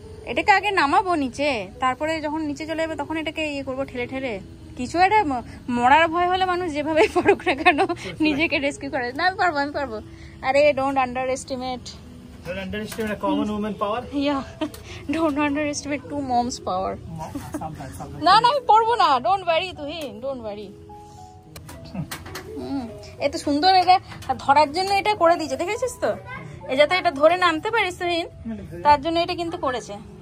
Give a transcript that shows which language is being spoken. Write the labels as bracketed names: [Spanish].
[Bangla] এটাকে আগে নামাবো নিচে, তারপরে যখন নিচে চলে যাবে তখন এটাকে ইয়ে করবো ঠেলে ঠেলে। কিছু একটা মরার ভয় হলে মানুষ যেভাবে পারুক না কেন নিজেকে রেস্কিউ করে। না, আমি পারবো। [English] আরে don't underestimate a common woman power. Yeah, don't underestimate two moms power. [Bangla] না আমি পারবো না, [English] don't worry [Bangla] Tuhin, don't worry. এত সুন্দর এটা ধরার জন্য এটা করে দিয়েছে, দেখেছিস তো? যাতে এটা ধরে নামতে পারিস তুহিন, তার জন্য এটা কিন্তু করেছে।